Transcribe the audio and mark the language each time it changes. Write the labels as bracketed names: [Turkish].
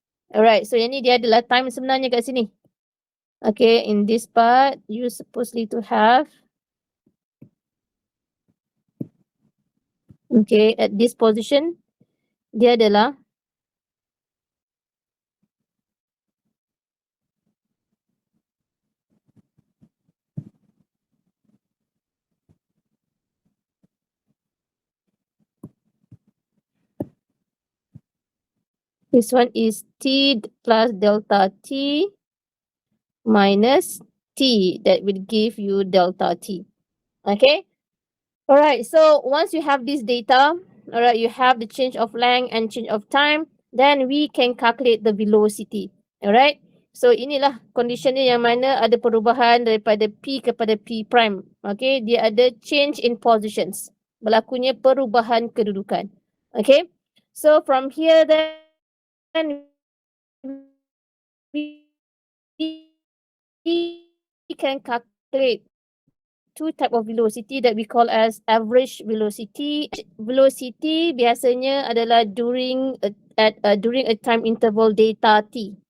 [Malay] Alright, so yang ni dia adalah time sebenarnya kat sini. [English] Okay, in this part, you supposedly to have. Okay, at this position, [Malay] dia adalah [English] this one is t plus delta t minus t. That will give you delta t. Okay. Alright, so once you have this data, alright, you have the change of length and change of time, then we can calculate the velocity. Alright. [Malay] So inilah conditionnya yang mana ada perubahan daripada P kepada P prime. Okay, dia ada [English] change in positions. [Malay] Berlakunya perubahan kedudukan. [English] Okay. So from here then we can calculate two type of velocity that we call as average velocity. Velocity [Malay] biasanya adalah [English] during a time interval delta t.